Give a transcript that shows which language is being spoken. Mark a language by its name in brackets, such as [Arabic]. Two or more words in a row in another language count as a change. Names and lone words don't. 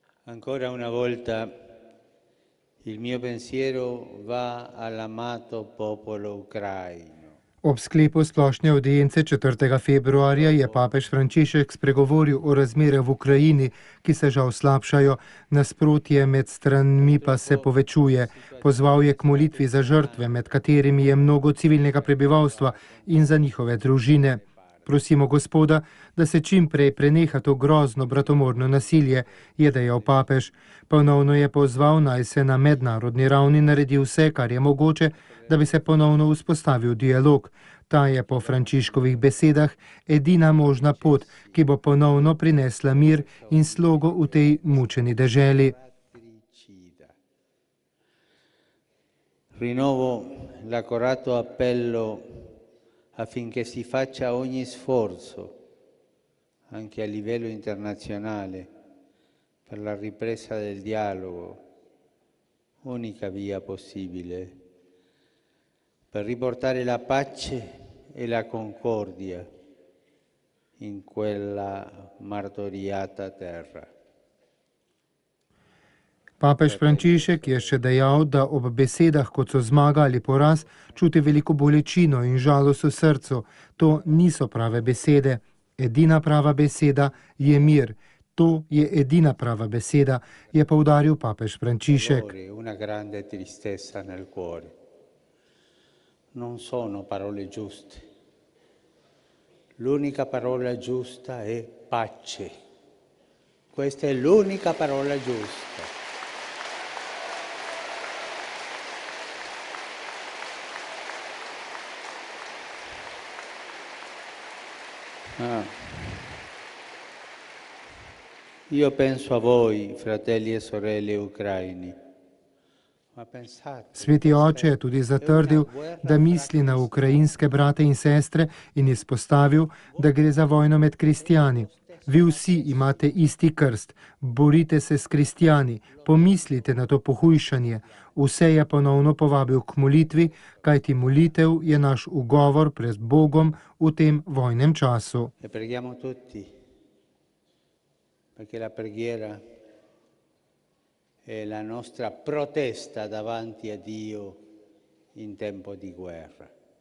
[Italian] Ancora una volta il mio pensiero va all'amato popolo ucraino. [Slovenian] Ob sklepu splošne audience 4. februarja je papež Frančišek spregovoril o razmerah v Ukrajini, ki se žal slabšajo, nasprotje med stranmi pa se povečuje. Pozval je k molitvi za žrtve, med katerimi je mnogo civilnega prebivalstva, in za njihove družine. Prosimo Gospoda, da se čim prej preneha to grozno bratomorno nasilje, je dejal papež. Ponovno je pozval, naj se na mednarodni ravni naredi vse, kar je mogoče, da bi se ponovno vzpostavil dialog. Ta je po Frančiškovih besedah edina možna pot, ki bo ponovno prinesla mir in slogo v tej mučeni deželi. [Italian] Rinnovo l'accorato appello affinché si faccia ogni sforzo, anche a livello internazionale, per la ripresa del dialogo, unica via possibile, per riportare la pace e la concordia in quella martoriata terra. [Slovenian] Papež Frančišek je še dejal, da ob besedah, kot so zmaga ali poraz, čuti veliko bolečino in žalost v srcu. To niso prave besede. Edina prava beseda je mir. To je edina prava beseda, je poudaril papež Frančišek. [Italian] Una grande tristezza nel cuore. Non sono parole giuste. L'unica parola giusta è pace. Questa è l'unica parola giusta. Io penso a voi, fratelli e sorelle ucraini. [Slovenian] Sveti oče je tudi zatrdil, da misli na ukrajinske brate in sestre in izpostavil, da gre za vojno med kristijani. Vi vsi imate isti krst, borite se s kristijani, pomislite na to pohujšanje. Vse je ponovno povabil k molitvi, kajti molitev je naš ugovor pred Bogom v tem vojnem času. [Italian] Preghiamo tutti, perché la preghiera è la nostra protesta davanti a Dio in tempo di guerra.